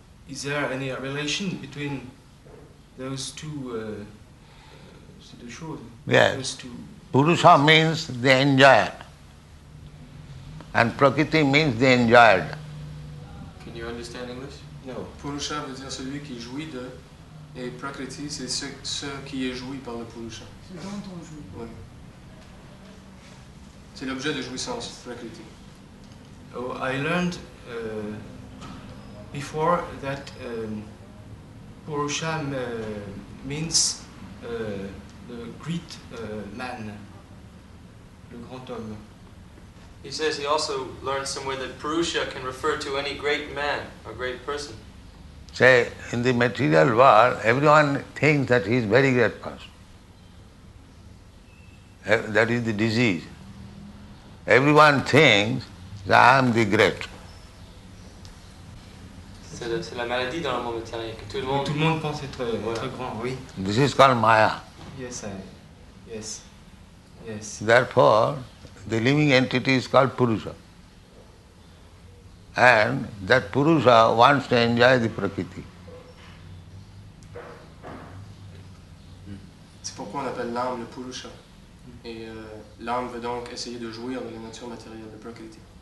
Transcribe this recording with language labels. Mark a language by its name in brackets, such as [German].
[English] Is there any relation between those two choses? Yes. Those two. Purusha means the enjoyer, and Prakriti means the enjoyed. Can you understand English? No. [French] Purusha veut dire celui qui jouit de, et Prakriti c'est ce qui est joui par le Purusha. Ce dont on joue. Oui. C'est l'objet de jouissance, Prakriti. [English] Oh, I learned before that Purusha means the great man, [French] le grand homme. [English] He says he also learned somewhere that Purusha can refer to any great man or great person. Say, in the material world, everyone thinks that he is very great person. That is the disease. Everyone thinks that I am the great. [French] C'est la maladie dans le monde matériel que tout Tout le monde pense être grand, oui. [English] This is called Maya. Yes, yes. Therefore, the living entity is called Purusha. And that Purusha wants to enjoy the Prakriti. [French] C'est pourquoi on appelle l'âme le Purusha. Et l'âme veut donc essayer de jouir de la nature matérielle de Prakriti.